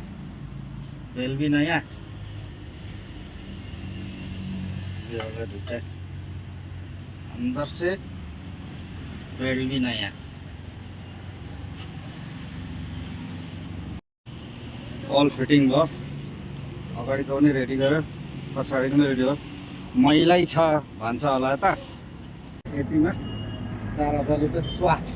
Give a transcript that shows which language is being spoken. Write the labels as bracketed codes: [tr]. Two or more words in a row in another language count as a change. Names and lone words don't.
[hi] बेल भी नया, ये होगा दूसरा। अंदर से बेल भी नया। [en] all fitting [ne] भयो। अगाडिको पनि रेडी गरेर पछाडिको पनि रेडी भयो। मैलै छ भन्छ होला त। यतिमा 4000 रुपियाँ स्वा।